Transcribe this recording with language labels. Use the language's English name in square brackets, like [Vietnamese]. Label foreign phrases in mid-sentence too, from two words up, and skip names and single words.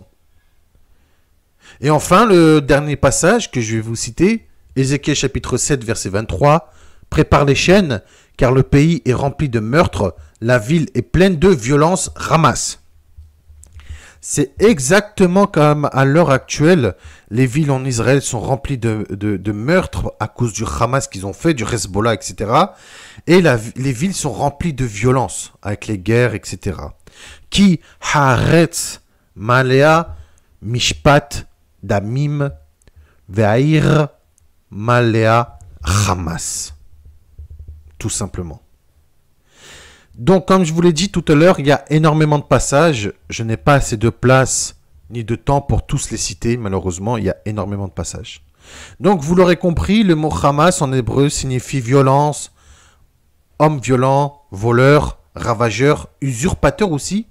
[French] Et enfin, le dernier passage que je vais vous citer, Ézéchiel chapitre 7, verset 23, « Prépare les chaînes, car le pays est rempli de meurtres, la ville est pleine de violence, ramasse. » C'est exactement comme à l'heure actuelle, les villes en Israël sont remplies de meurtres à cause du Hamas qu'ils ont fait, du Hezbollah, etc. Et les villes sont remplies de violence avec les guerres, etc. [Hebrew] כי הארץ מלאה משפט דמים והעיר מלאה חמס. [French] Tout simplement. Donc, comme je vous l'ai dit tout à l'heure, il y a énormément de passages. Je n'ai pas assez de place ni de temps pour tous les citer. Malheureusement, il y a énormément de passages. Donc, vous l'aurez compris, le mot Hamas en hébreu signifie violence, homme violent, voleur, ravageur, usurpateur aussi.